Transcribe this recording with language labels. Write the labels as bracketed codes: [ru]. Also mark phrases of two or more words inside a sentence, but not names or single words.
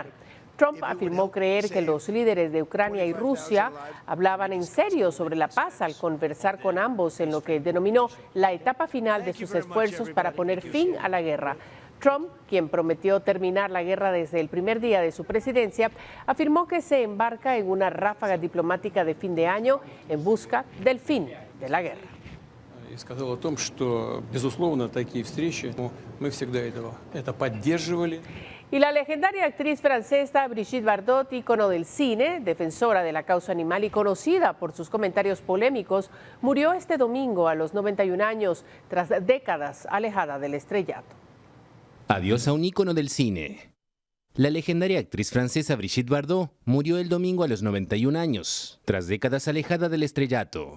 [es] Trump afirmó creer que los líderes de Ucrania y Rusia hablaban en serio sobre la paz al conversar con ambos en lo que denominó la etapa final de sus esfuerzos para poner fin a la guerra. Trump, quien prometió terminar la guerra desde el primer día de su presidencia, afirmó que se embarca en una ráfaga diplomática de fin de año en busca del fin de la guerra. [ru] Сказал о том, что, безусловно, такие встречи, мы всегда это поддерживали. [es] Y la legendaria actriz francesa Brigitte Bardot, ícono del cine, defensora de la causa animal y conocida por sus comentarios polémicos, murió este domingo a los 91 años, tras décadas alejada del estrellato. Adiós a un ícono del cine. La legendaria actriz francesa Brigitte Bardot murió el domingo a los 91 años, tras décadas alejada del estrellato.